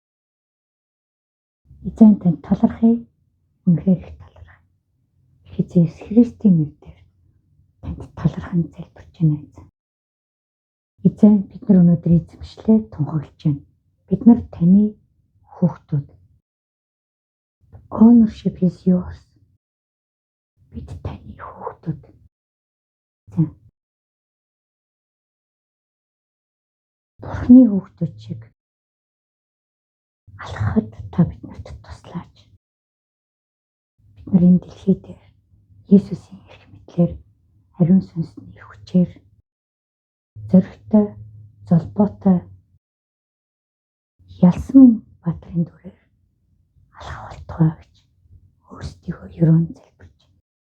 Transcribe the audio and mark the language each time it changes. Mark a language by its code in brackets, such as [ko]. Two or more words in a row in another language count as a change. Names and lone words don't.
[mn] Эзэн танд талархъя, үнэхээр их талархъя. Иесус Христийн нэрээр танд талархан залбирч байна эзэн. Эзэн бид нар өнөөдөр эзэмшлээ тунхаглаж байна. Бид нар таны хүүхдүүд. [en] Ownership is yours. [mn] Бид таны хүүхдүүд. Бурхны хүүхдүүд шиг алхахад та биднэрт туслаач. Бид нар энэ дэлхий дээр Есүсийн эрх мэдлээр ариун сүнсний хүчээр зоригтой, золбоотой ялсан баатрын дүрээр алхах болтугай гэж өөрсдийгөө ерөөн залбирч байна.